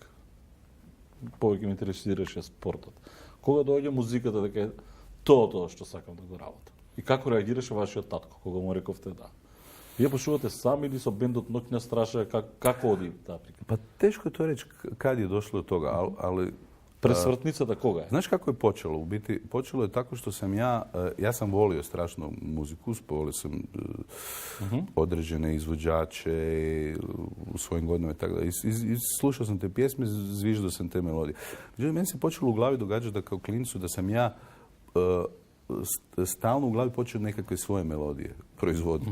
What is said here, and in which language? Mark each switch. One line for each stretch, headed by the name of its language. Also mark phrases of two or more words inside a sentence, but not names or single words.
Macedonian: Повеќе ме интересираше спортот. Кога доаѓа музиката дека е тоа што сакам да го работам? И како реагираше вашиот татко кога му рековте да? Вие почувате сами или со бендот Ноќна страша, како оди таа прика?
Croatian: Pa teško je to reći kad je došlo do toga, ali
Macedonian: Пресвртницата кога е?
Croatian: znaš kako je počelo? U biti, počelo je tako što sam ja sam volio strašno muziku, volio sam određene izvođače u svojim godinama i tako da. I slušao sam te pjesme, zviždao sam te melodije. Međutim, meni se počelo u glavi događati da kao klincu da sam ja stalno u glavi počeo nekakve svoje melodije proizvoditi.